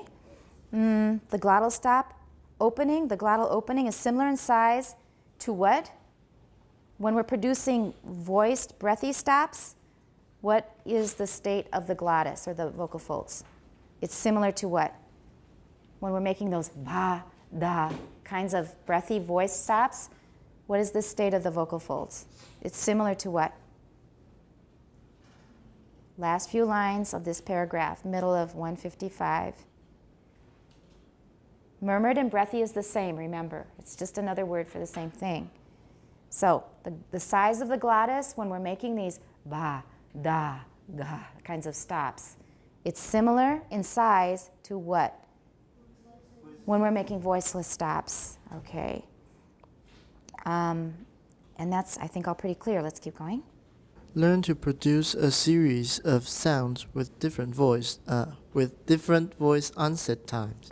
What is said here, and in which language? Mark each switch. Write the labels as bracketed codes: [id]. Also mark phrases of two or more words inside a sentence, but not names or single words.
[en] The glottal stop opening, the glottal opening is similar in size to what? When we're producing voiced breathy stops, what is the state of the glottis or the vocal folds? It's similar to what? When we're making those ba, da kinds of breathy voice stops, what is the state of the vocal folds? It's similar to what? Last few lines of this paragraph, middle of 155. Murmured and breathy is the same, remember. It's just another word for the same thing. So the size of the glottis when we're making these ba, da, ga kinds of stops, it's similar in size to what? When we're making voiceless stops, okay. And that's, I think, all pretty clear. Let's keep going. Learn to produce a series of sounds with different voice onset times.